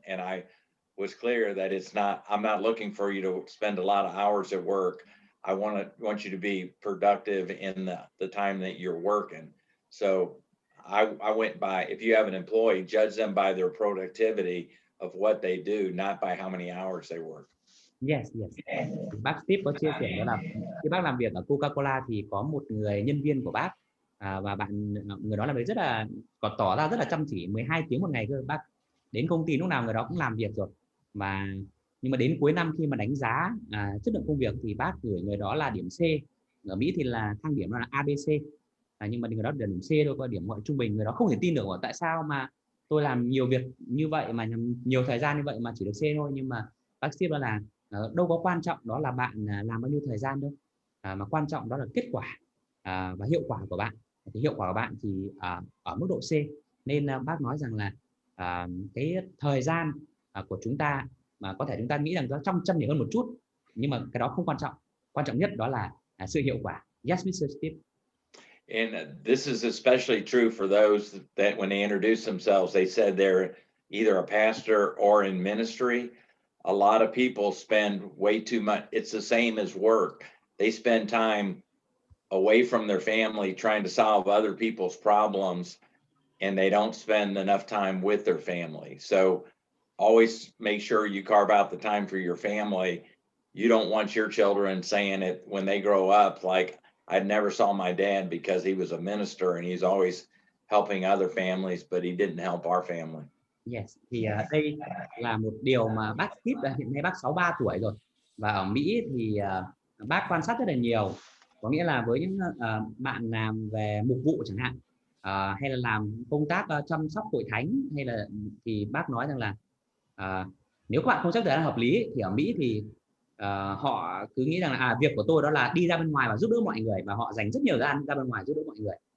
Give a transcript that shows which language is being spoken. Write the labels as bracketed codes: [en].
[en] And I was clear that I'm not looking for you to spend a lot of hours at work. I want you to be productive in the time that you're working. So I went by, if you have an employee, judge them by their productivity of what they do, not by how many hours they work. Yes, yes. [vi] Bác Steve có chia sẻ đó là khi bác làm việc ở Coca-Cola thì có một người nhân viên của bác, và người đó là người rất là có tỏ ra rất là chăm chỉ, 12 tiếng một ngày cơ. Bác đến công ty lúc nào người đó cũng làm việc rồi, nhưng mà đến cuối năm khi mà đánh giá chất lượng công việc thì bác gửi người đó là điểm C. Ở Mỹ thì là thang điểm là ABC, nhưng mà người đó điểm C thôi, có điểm gọi trung bình. Người đó không thể tin được, tại sao mà tôi làm nhiều việc như vậy mà nhiều thời gian như vậy mà chỉ được C thôi. Nhưng mà bác Steve đó là đâu có quan trọng đó là bạn làm bao nhiêu thời gian đâu, mà quan trọng đó là kết quả và hiệu quả của bạn. Thì hiệu quả của bạn thì ở mức độ C, nên bác nói rằng là cái thời gian của chúng ta mà có thể chúng ta nghĩ rằng nó chăm chỉ hơn một chút, nhưng mà cái đó không quan trọng. Quan trọng nhất đó là sự hiệu quả. [en] Yes, Mr. Steve. And this is especially true for those that when they introduce themselves, they said they're either a pastor or in ministry. A lot of people spend way too much. It's the same as work. They spend time away from their family trying to solve other people's problems, and they don't spend enough time with their family. So always make sure you carve out the time for your family. You don't want your children saying it when they grow up, like, I never saw my dad because he was a minister and he's always helping other families, but he didn't help our family. Yes, [vi] thì đây là một điều mà bác Steve hiện nay bác 63 tuổi rồi, và ở Mỹ thì bác quan sát rất là nhiều. Có nghĩa là với những bạn làm về mục vụ chẳng hạn, hay là làm công tác chăm sóc hội thánh, thì bác nói rằng là nếu các bạn không sắp thời gian hợp lý thì ở Mỹ thì họ cứ nghĩ rằng là việc của tôi đó là đi ra bên ngoài và giúp đỡ mọi người, và họ dành rất nhiều thời gian ra bên ngoài giúp đỡ mọi người.